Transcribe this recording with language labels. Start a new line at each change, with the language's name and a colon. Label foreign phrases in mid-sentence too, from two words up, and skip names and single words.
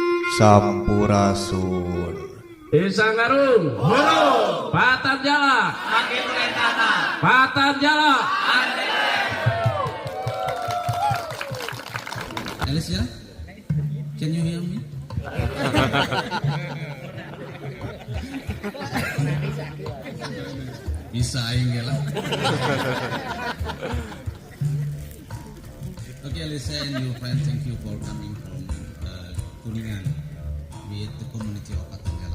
Sundanese: Sampurasun. Desa Garung Hulu Patan Jala
Indonesian: makin rentana Patan Jala.
English: Alicia, can you hear me?
Indonesian: Bisa enggak lah.
English: Okay, Alicia and your friend, thank you for coming from Kuningan with the community of Patanjala.